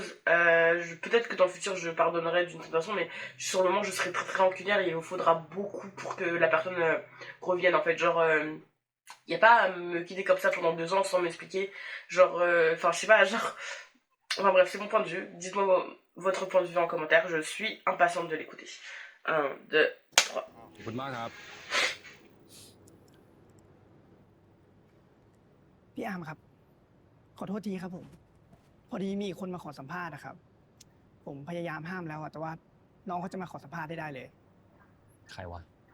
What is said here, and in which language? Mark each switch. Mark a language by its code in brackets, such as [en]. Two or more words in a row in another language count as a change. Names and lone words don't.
[fr] Peut-être que dans le futur je pardonnerai d'une certaine façon, mais sur le moment je serai très très rancunière et il me faudra beaucoup pour que la personne revienne en fait. Genre, y a pas à me quitter comme ça pendant 2 ans sans m'expliquer. Genre, enfin je sais pas, genre. Enfin bref, c'est mon point de vue. Dites-moi votre point de vue en commentaire. Je suis impatiente de l'écouter. 1, 2, 3. [th] ขอบคุณมากครับ พี่อาร์มครับ ขอโทษทีครับผม พอดีมีคนมาขอสัมภาษณ์นะครับ ผมพยายามห้ามแล้วอะแต่ว่าน้องเขาจะมาขอสัมภาษณ์ได้เลย ใครวะ